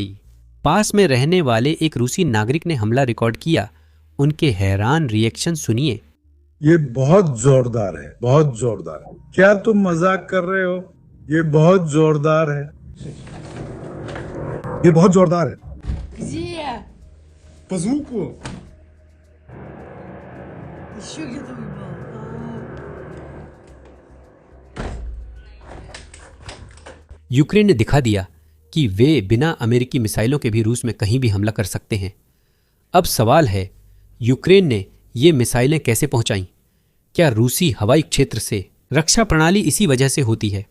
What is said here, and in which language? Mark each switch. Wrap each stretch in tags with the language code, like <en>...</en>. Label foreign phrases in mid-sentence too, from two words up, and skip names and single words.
<hi>पास में रहने वाले एक रूसी नागरिक ने हमला रिकॉर्ड किया। उनके हैरान रिएक्शन सुनिए। ये बहुत जोरदार है, बहुत जोरदार है। क्या तुम मजाक कर रहे हो? ये बहुत जोरदार है। ये बहुत जोरदार है।</hi> <ru>Где? По звуку. Еще где-то выпал.</ru> <hi>यूक्रेन ने दिखा दिया कि वे बिना अमेरिकी मिसाइलों के भी रूस में कहीं भी हमला कर सकते हैं। अब सवाल है, यूक्रेन ने ये मिसाइलें कैसे पहुंचाईं? क्या रूसी हवाई क्षेत्र से? रक्षा प्रणाली इसी वजह से होती है।</hi>